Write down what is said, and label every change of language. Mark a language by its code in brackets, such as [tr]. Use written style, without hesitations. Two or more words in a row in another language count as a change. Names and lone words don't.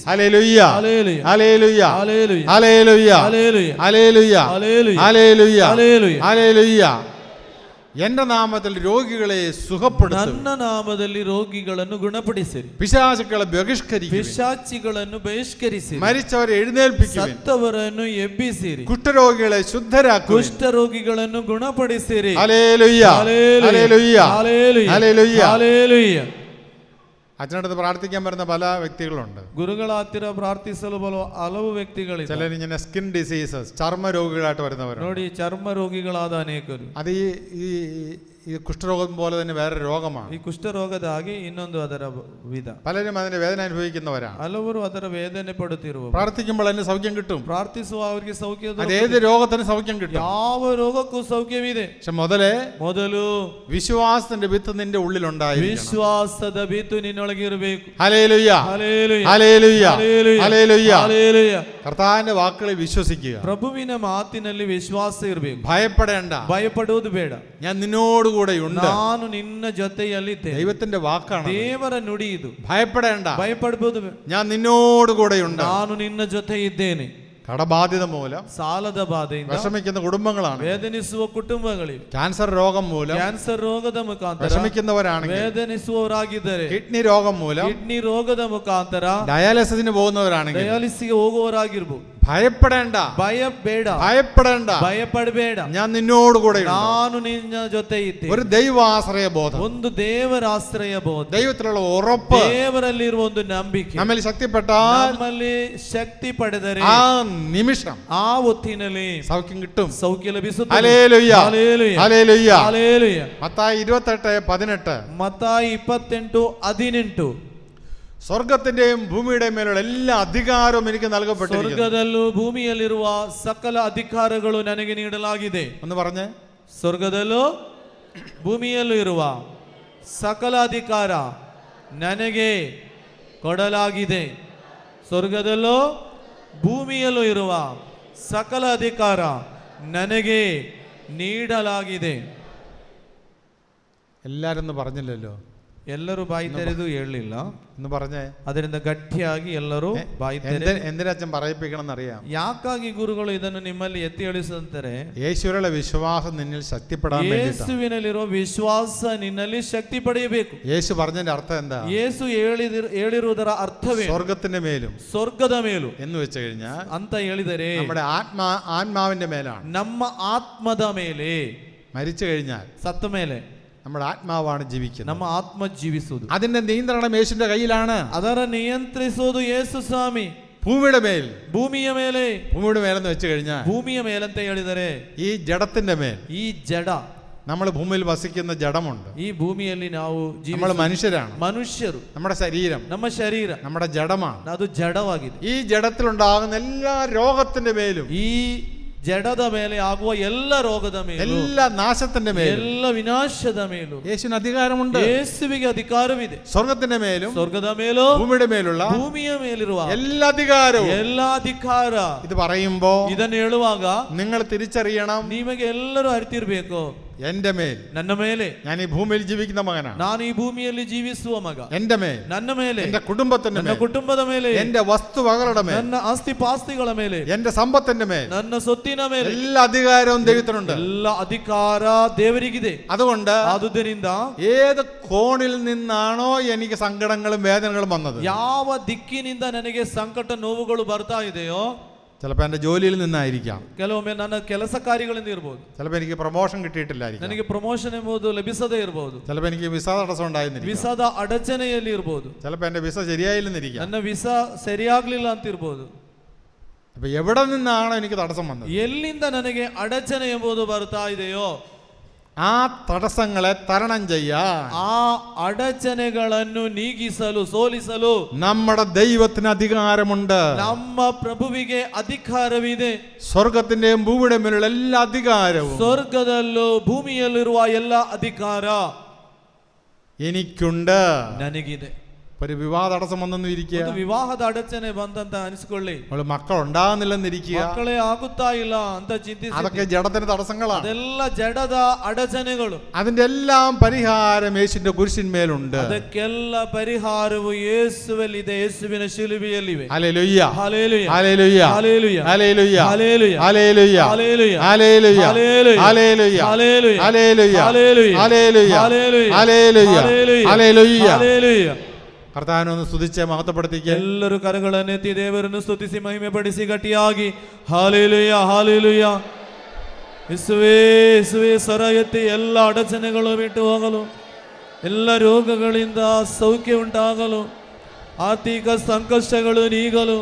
[ml] ഹല്ലേലൂയ, ഹല്ലേലൂയ, ഹല്ലേലൂയ, ഹല്ലേലൂയ, ഹല്ലേലൂയ, ഹല്ലേലൂയ, ഹല്ലേലൂയ, ഹല്ലേലൂയ, ഹല്ലേലൂയ, ഹല്ലേലൂയ, ഹല്ലേലൂയ. എന്റെ നാമത്തിൽ രോഗികളെ സുഖപ്പെടുത്തും. [kn] ನನ್ನ ನಾಮದಲ್ಲಿ ರೋಗಿಗಳನ್ನು ಗುಣಪಡಿಸಿರಿ. [ml] പിശാചുക്കളെ ബഹിഷ്കരിക്കും. [kn] ಪಿಶಾಚಿಗಳನ್ನು ಬಹಿಷ್ಕರಿಸಿರಿ. [ml] മരിച്ചവരെ എഴുന്നേൽപ്പിക്കും. [kn] ಸತ್ತವರನ್ನು ಎಬ್ಬಿಸಿರಿ. [ml] കുഷ്ഠരോഗികളെ ശുദ്ധരാക്കും. [kn] ಕುಷ್ಠರೋಗಿಗಳನ್ನು ಗುಣಪಡಿಸಿರಿ. [ml] ഹല്ലേലൂയ, ഹല്ലേലൂയ, ഹല്ലേലൂയ, ഹല്ലേലൂയ. ഹല്ലേലൂയ. അച്ഛനടുത്ത് പ്രാർത്ഥിക്കാൻ വരുന്ന പല വ്യക്തികളുണ്ട്. [kn] ಗುರುಗಳ ಹತ್ತಿರ ಪ್ರಾರ್ಥಿಸಲು ಬರುವ ಹಲವು ವ್ಯಕ್ತಿಗಳಿದ್ದಾರೆ. [ml] ചിലർ ഇങ്ങനെ [en] skin diseases, [ml] ചർമ്മ രോഗികളായിട്ട് വരുന്നവരുണ്ട്. [kn] ನೋಡಿ, ಚರ್ಮ ರೋಗಿಗಳಾದ ಅನೇಕರು. [ml] അത് ഈ കുഷ്ഠരോഗം പോലെ തന്നെ വേറെ രോഗമാണ്. [kn] ಈ ಕುಷ್ಠರೋಗದ ಹಾಗೆ ಇನ್ನೊಂದು ಅದರ ವಿಧ. [ml] പലരും അതിന്റെ വേദന അനുഭവിക്കുന്നവരാണ്. [kn] ಹಲವರು ಅದರ ವೇದನೆ ಪಡುತ್ತಿರುವ. [ml] പ്രാർത്ഥിക്കുമ്പോൾ അതിന് സൗഖ്യം കിട്ടും. [kn] ಪ್ರಾರ್ಥಿಸುವ ಅವರಿಗೆ ಸೌಖ್ಯ. [ml] അത് ഏത് രോഗത്തിന് സൗഖ്യം കിട്ടും. [kn] ಯಾವ ರೋಗಕ್ಕೂ ಸೌಖ್ಯವಿದೆ. [ml] പക്ഷെ [kn] ಮೊದಲು [ml] വിശ്വാസത്തിന്റെ വിത്ത് നിന്റെ ഉള്ളിലുണ്ടായിരിക്കണം. [kn] ವಿಶ್ವಾಸದ ಬಿತ್ತು ನಿನ್ನೊಳಗೆ ಇರಬೇಕು. [ml] ഹല്ലേലൂയ, ഹല്ലേലൂയ, ഹല്ലേലൂയ, ഹല്ലേലൂയ. ഹല്ലേലൂയ. കർത്താവിന്റെ വാക്കുകളെ വിശ്വസിക്കുക. [kn] ಪ್ರಭುವಿನ ಮಾತಿನಲ್ಲಿ ವಿಶ್ವಾಸ ಇರಬೇಕು. [ml] ഭയപ്പെടേണ്ട. [kn] ಭಯಪಡುವುದು ಬೇಡ. [ml] ഞാൻ നിന്നോടുകൂടെയുണ്ട്. [kn] ನಾನು ನಿನ್ನ ಜೊತೆಯಲ್ಲಿದ್ದೆ. [ml] ദൈവത്തിന്റെ വാക്കാണ്, [kn] ದೇವರ ನುಡಿ ಇದು. [ml] ഭയപ്പെടേണ്ട. [kn] ಭಯಪಡಬಹುದು. [ml] ഞാൻ നിന്നോടുകൂടെയുണ്ട്. [kn] ನಾನು ನಿನ್ನ ಜೊತೆ ಇದ್ದೇನೆ. [ml] കടബാധ്യത മൂലം [kn] ಸಾಲದ ಬಾಧೆಯಿಂದ [ml] വിഷമിക്കുന്ന കുടുംബങ്ങളാണ്. [kn] ವೇದನಿಸುವ ಕುಟುಂಬಗಳಿವೆ. [ml] ക്യാൻസർ രോഗം മൂലം [kn] ಕ್ಯಾನ್ಸರ್ ರೋಗದ ಮುಖಾಂತರ [ml] വിഷമിക്കുന്നവരാണെങ്കിൽ, [kn] ವೇದನಿಸುವವರಾಗಿದ್ದರೆ, [ml] കിഡ്നി രോഗം മൂലം [kn] ಕಿಡ್ನಿ ರೋಗದ ಮುಖಾಂತರ [ml] ഡയാലിസിന് പോകുന്നവരാണെങ്കിൽ, [kn] ಡಯಾಲಿಸಿಗೆ ಹೋಗುವವರಾಗಿರ್ಬೋದು. [ml] ഭയപ്പെടേണ്ട. [kn] ಭಯ ಬೇಡ. [ml] ഭയപ്പെടേണ്ട. [kn] ಭಯಪಡಬೇಡ. [ml] ഞാൻ നിന്നോടുകൂടെയുണ്ട്. [kn] ನಾನು ನಿನ್ನ ಜೊತೆ ಇದ್ದೆ. [ml] ഒരു ദൈവാശ്രയ ബോധം, [kn] ಒಂದು ದೇವರ ಆಶ್ರಯ ಬೋಧ, [ml] ദൈവത്തിലുള്ള ഉറപ്പ് [kn] ದೇವರಲ್ಲಿರುವ ಒಂದು ನಂಬಿಕೆ [ml] നമ്മിൽ ശക്തിപ്പെട്ടാൽ [kn] ನಮ್ಮಲ್ಲಿ ಶಕ್ತಿ ಪಡೆದರೆ [ml] ആ നിമിഷം [kn] ಆ ಹೊತ್ತಿನಲ್ಲಿ [ml] സൗഖ്യം കിട്ടും. [kn] ಸೌಖ್ಯ ಲಭಿಸುತ್ತದೆ. [ml] ഹല്ലേലൂയ, ഹല്ലേലൂയ, ഹല്ലേലൂയ. ഹല്ലേലൂയ. മത്തായി 28:18 മത്തായി 28:18 സ്വർഗത്തിന്റെയും ഭൂമിയുടെയും മേലുള്ള എല്ലാ അധികാരവും എനിക്ക് നൽകപ്പെട്ടിരിക്കുന്നു. [kn] ಸ್ವರ್ಗದಲ್ಲೂ ಭೂಮಿಯಲ್ಲಿರುವ ಸಕಲ ಅಧಿಕಾರಗಳು ನನಗೆ ನೀಡಲಾಗಿದೆ. [ml] ഒന്ന് പറഞ്ഞേ. [kn] ಸ್ವರ್ಗದಲ್ಲೂ ಭೂಮಿಯಲ್ಲೂ ಇರುವ ಸಕಲ ಅಧಿಕಾರ ನನಗೆ ಕೊಡಲಾಗಿದೆ. ಸ್ವರ್ಗದಲ್ಲೂ ಭೂಮಿಯಲ್ಲೂ ಇರುವ ಸಕಲ ಅಧಿಕಾರ ನನಗೆ ನೀಡಲಾಗಿದೆ. [ml] എല്ലാരും ഒന്ന് പറഞ്ഞില്ലല്ലോ. [kn] ಎಲ್ಲರೂ ಬಾಯಿ ತೆರೆದು ಹೇಳಲಿಲ್ಲ. [ml] ഒന്ന് പറഞ്ഞേ. [kn] ಅದರಿಂದ ಗಟ್ಟಿಯಾಗಿ ಎಲ್ಲರೂ ಬಾಯಿ ತೆರೆ. [ml] എന്തിനച്ഛൻ പറയിപ്പിക്കണം എന്നറിയാം. [kn] ಯಾಕಾಗಿ ಗುರುಗಳು ಇದನ್ನು ನಿಮ್ಮಲ್ಲಿ ಎತ್ತಿ ಹೇಳಿಸುತ್ತಾರೆ? [ml] യേശുവിലുള്ള വിശ്വാസം നിന്നിൽ ശക്തിപ്പെടാൻ വേണ്ടിയിട്ടാണ്. [kn] ಯೇಸುವಿನಲ್ಲಿರುವ ವಿಶ್ವಾಸ ನಿನ್ನಲ್ಲಿ ಶಕ್ತಿ ಪಡೆಯಬೇಕು. [ml] യേശു പറഞ്ഞതിന്റെ അർത്ഥം എന്താ? [kn] ಯೇಸು ಹೇಳಿರುವುದರ ಅರ್ಥವೇ [ml] സ്വർഗത്തിന്റെ മേലും [kn] ಸ್ವರ್ಗದ ಮೇಲೂ [ml] എന്ന് വെച്ച് കഴിഞ്ഞാൽ [kn] ಅಂತ ಹೇಳಿದರೆ [ml] നമ്മുടെ ആത്മാവിന്റെ മേലാണ്. [kn] ನಮ್ಮ ಆತ್ಮದ ಮೇಲೆ, [ml] മരിച്ചു കഴിഞ്ഞാൽ [kn] ಸತ್ತ ಮೇಲೆ [ml] നമ്മുടെ ആത്മാവാണ് ജീവിക്കുന്നത്. [kn] ನಮ್ಮ ಆತ್ಮ ಜೀವಿಸುವುದು. [ml] അതിന്റെ നിയന്ത്രണം യേശുവിന്റെ കയ്യിലാണ്. [kn] ಅದರ ನಿಯಂತ್ರಿಸುವುದು ಯೇಸು ಸ್ವಾಮಿ. [ml] ഭൂമിയുടെ മേൽ, [kn] ಭೂಮಿಯ ಮೇಲೆ, [ml] ഭൂമിയുടെ മേലെന്ന് വെച്ച് കഴിഞ്ഞാൽ [kn] ಭೂಮಿಯ ಮೇಲಂತ ಹೇಳಿದರೆ [ml] ഈ ജഡത്തിന്റെ മേൽ, [kn] ಈ ಜಡ, [ml] നമ്മൾ ഭൂമിയിൽ വസിക്കുന്ന ജഡമുണ്ട്. [kn] ಈ ಭೂಮಿಯಲ್ಲಿ ನಾವು [ml] നമ്മൾ മനുഷ്യരാണ്. [kn] ಮನುಷ್ಯರು. [ml] നമ്മുടെ ശരീരം, [kn] ನಮ್ಮ ಶರೀರ, [ml] നമ്മുടെ ജഡമാണ്. [kn] ಅದು ಜಡವಾಗಿದೆ. [ml] ഈ ജഡത്തിലുണ്ടാകുന്ന എല്ലാ രോഗത്തിന്റെ മേലും, [kn] ಈ ಜಡದ ಮೇಲೆ ಆಗುವ ಎಲ್ಲ ರೋಗದ ಮೇಲೂ, [ml] എല്ലാ നാശത്തിന്റെ മേലും, [kn] ಎಲ್ಲ ವಿನಾಶದ ಮೇಲೂ [ml] യേശുവിന് അധികാരമുണ്ട്. [kn] ಯೇಸುವಿಗೆ ಅಧಿಕಾರವಿದೆ. [ml] സ്വർഗത്തിന്റെ മേലും [kn] ಸ್ವರ್ಗದ ಮೇಲೂ [ml] ഭൂമിയുടെ മേലുള്ള [kn] ಭೂಮಿಯ ಮೇಲಿರುವ [ml] എല്ലാ അധികാരവും. [kn] ಎಲ್ಲ ಅಧಿಕಾರ. [ml] ഇത് പറയുമ്പോ [kn] ಇದನ್ನು ಹೇಳುವಾಗ [ml] നിങ്ങൾ തിരിച്ചറിയണം, [kn] ನಿಮಗೆ ಎಲ್ಲರೂ ಅರಿತಿರ್ಬೇಕು, [ml] എന്റെ മേൽ, [kn] ನನ್ನ ಮೇಲೆ, [ml] ഞാൻ ഈ ഭൂമിയിൽ ജീവിക്കുന്ന മകനാണ്. [kn] ನಾನು ಈ ಭೂಮಿಯಲ್ಲಿ ಜೀವಿಸುವ ಮಗ. [ml] എന്റെ മേൽ, [kn] ನನ್ನ ಮೇಲೆ, [ml] എന്റെ കുടുംബത്തിന്റെ [kn] ನನ್ನ [ml] മേൽ, [kn] കുಟುಂಬದ ಮೇಲೆ, [ml] എന്റെ വസ്തുവകളുടെ മേൽ, [kn] ನನ್ನ ಆಸ್ತಿ ಪಾಸ್ತಿಗಳ ಮೇಲೆ, [ml] എന്റെ സമ്പത്തിന്റെ മേൽ, [kn] ನನ್ನ ಸೊತ್ತಿನ ಮೇಲೆ [ml] എല്ലാ അധികാരവും ദൈവത്തിനുണ്ട്. [kn] ಎಲ್ಲ ಅಧಿಕಾರ ದೇವರಿಗಿದೆ. [ml] അതുകൊണ്ട് [kn] ಆದುದರಿಂದ [ml] ഏത് കോണിൽ നിന്നാണോ എനിക്ക് സങ്കടങ്ങളും വേദനകളും വന്നത്, [kn] ಯಾವ ದಿಕ್ಕಿನಿಂದ ನನಗೆ ಸಂಕಟ ನೋವುಗಳು ಬರ್ತಾ ಇದೆಯೋ, [ml] ചിലപ്പോൾ എൻ്റെ ജോലിയിൽ നിന്നായിരിക്കാം, [kn] ಕೆಲವೊಮ್ಮೆ ನನ್ನ ಕೆಲಸ ಕಾರ್ಯಗಳಿಂದ ಇರಬಹುದು, [ml] ചിലപ്പോൾ എനിക്ക് പ്രൊമോഷൻ കിട്ടിയിട്ടില്ലായിരിക്കും, [kn] ನನಗೆ ಪ್ರಮೋಷನ್ ಎಂಬುದು ಲಭಿಸದೇ ಇರಬಹುದು, [ml] ചിലപ്പോൾ എനിക്ക് വിസ തടസ്സം ഉണ്ടായിരുന്നിരിക്കും, [kn] ವಿಸಾದ ಅಡಚಣೆಯಲ್ಲಿ ಇರಬಹುದು, [ml] ചിലപ്പോൾ എൻ്റെ വിസ ശരിയായില്ലെന്നിരിക്കാം. [kn] ನನ್ನ ವಿಸಾ ಸರಿಯಾಗ್ಲಿಲ್ಲ ಅಂತ ಇರಬಹುದು. [ml] അപ്പൊ എവിടെ നിന്നാണോ എനിക്ക് തടസ്സം വന്നത്, [kn] ಎಲ್ಲಿಂದ ನನಗೆ ಅಡಚಣೆ ಎಂಬುದು ಬರ್ತಾ ಇದೆಯೋ, [ml] ആ തടസ്സങ്ങളെ തരണം ചെയ്യാൻ, [kn] ಆ ಅಡಚಣೆಗಳನ್ನು ನೀಗಿಸಲು, ಸೋಲಿಸಲು [ml] നമ്മുടെ ദൈവത്തിന് അധികാരമുണ്ട്. [kn] ನಮ್ಮ ಪ್ರಭುವಿಗೆ ಅಧಿಕಾರವಿದೆ. [ml] സ്വർഗത്തിന്റെയും ഭൂമിയുടെയും മേലുള്ള എല്ലാ അധികാരവും [kn] ಸ್ವರ್ಗದಲ್ಲೂ ಭೂಮಿಯಲ್ಲಿರುವ ಎಲ್ಲ ಅಧಿಕಾರ [ml] എനിക്കുണ്ട്. [kn] ನನಗಿದೆ. [ml] ഒരു വിവാഹ തടസ്സം വന്നെന്ന് ഇരിക്കുക, [kn] ಒಂದು ವಿವಾಹದ ಅಡಚಣೆ ಬಂದಂತ ಅನಿಸ್ಕೊಳ್ಳಿ, [ml] മക്കൾ ഉണ്ടാകുന്നില്ലെന്നിരിക്കുക, [kn] ಮಕ್ಕಳೇ ಆಗುತ್ತಾ ಇಲ್ಲ ಅಂತ ಚಿಂತಿಸಿ, [ml] അതൊക്കെ ജഡത്തിന് തടസ്സങ്ങളാണ്. [kn] ಅದೆಲ್ಲ ಜಡದ ಅಡಚಣೆಗಳು. [ml] അതിന്റെ എല്ലാം പരിഹാരം യേശുവിന്റെ കുരിശിന്മേലുണ്ട്. [kn] ಅದಕ್ಕೆಲ್ಲ ಪರಿಹಾರವು ಯೇಸುವಲ್ಲಿದೆ, ಯೇಸುವಿನ ಶಿಲುಬೆಯಲ್ಲಿವೆ. [ml] ഹല്ലേലൂയ, ഹല്ലേലൂയ, ഹല്ലേലൂയ, ഹല്ലേലൂയ, ഹല്ലേലൂയ, ഹല്ലേലൂയ, ഹല്ലേലൂയ, ഹല്ലേലൂയ, ഹല്ലേലൂയ, ഹല്ലേലൂയ, ഹല്ലേലൂയ, ഹല്ലേലൂയ, ഹല്ലേലൂയ, ഹല്ലേലൂയ, ഹല്ലേലൂയ, ഹല്ലേലൂയ, ഹല്ലേലൂയ, ഹല്ലേലൂയ, ഹല്ലേലൂയ. ഹല്ലേലൂയ. കർത്താവിനെ ഒന്ന് സ്തുതിച്ച് മഹത്വപ്പെടുത്തിക്കുക. [kn] ಎಲ್ಲರೂ ಕರಗಳನ್ನೆತ್ತಿ ದೇವರನ್ನು ಸ್ತುತಿಸಿ ಮಹಿಮೆ ಪಡಿಸಿ ಗಟ್ಟಿಯಾಗಿ ಹಾಲೆಲೂಯ, ಹಾಲೆಲೂಯ. ಯೇಸುವೇ, ಯೇಸುವೇ, ಸ್ವರ ಎತ್ತಿ ಎಲ್ಲ ಅಡಚಣೆಗಳು ಬಿಟ್ಟು ಹೋಗಲು, ಎಲ್ಲ ರೋಗಗಳಿಂದ ಸೌಖ್ಯ ಉಂಟಾಗಲು, ಆರ್ಥಿಕ ಸಂಕಷ್ಟಗಳು ನೀಗಲು.